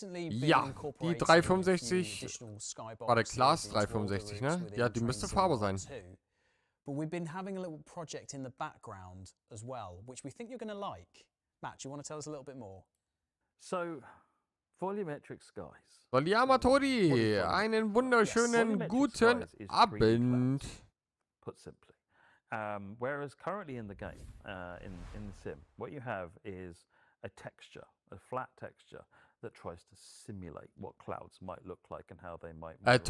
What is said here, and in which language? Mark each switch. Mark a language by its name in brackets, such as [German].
[German] Ja, die 365 war der Class 365, ne? Ja, die müsste fahrbar sein. [English] But we've been having a little project in the background as well, which we think you're going to like. Matt, do you want to tell us a little bit more? So, volumetric skies. [German] Soliama Todi, einen wunderschönen guten Abend. [English] Put simply. Whereas currently in the game, in the sim, what you have is a texture, a flat texture that tries to simulate what clouds might look like and how they might move.